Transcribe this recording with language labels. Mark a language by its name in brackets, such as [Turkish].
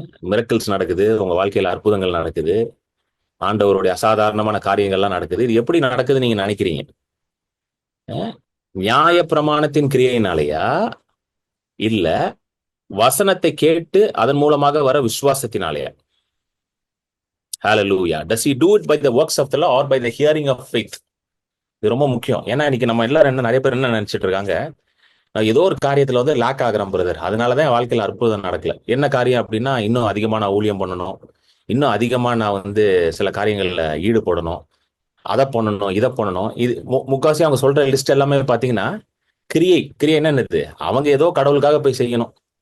[Tamil] Miracles நடக்குது, உங்க வாழ்க்கையில அற்புதங்கள் நடக்குது, ஆண்டவருடைய அசாதாரணமான காரியங்கள்லாம் நடக்குது, இது எப்படி நடக்குது நீங்க நினைக்கிறீங்க? நியாய பிரமாணத்தின் கிரியையினாலேயா, இல்ல வசனத்தை கேட்டு அதன் மூலமாக வர விசுவாசத்தினாலேயா? [English] Hallelujah. Does he do it by the works of the law or by the hearing of faith? [Tamil] இது ரொம்ப முக்கியம். ஏன்னா இன்னைக்கு நம்ம எல்லாரும் நிறைய பேர் என்ன நினைச்சிட்டு இருக்காங்க, நான் ஏதோ ஒரு காரியத்துல வந்து லேக் ஆகுறேன் பிரதர், அதனாலதான் என் வாழ்க்கையில அற்புதம் நடக்கல. என்ன காரியம் அப்படின்னா, இன்னும் அதிகமா நான் ஊழியம் பண்ணணும், இன்னும் அதிகமா நான் வந்து சில காரியங்கள்ல ஈடுபடணும், அதை பண்ணணும் இதை பண்ணணும். இது முக்காவாசி அவங்க சொல்ற லிஸ்ட் எல்லாமே பாத்தீங்கன்னா கிரியை என்னது, அவங்க ஏதோ கடவுளுக்காக போய் செய்யணும்.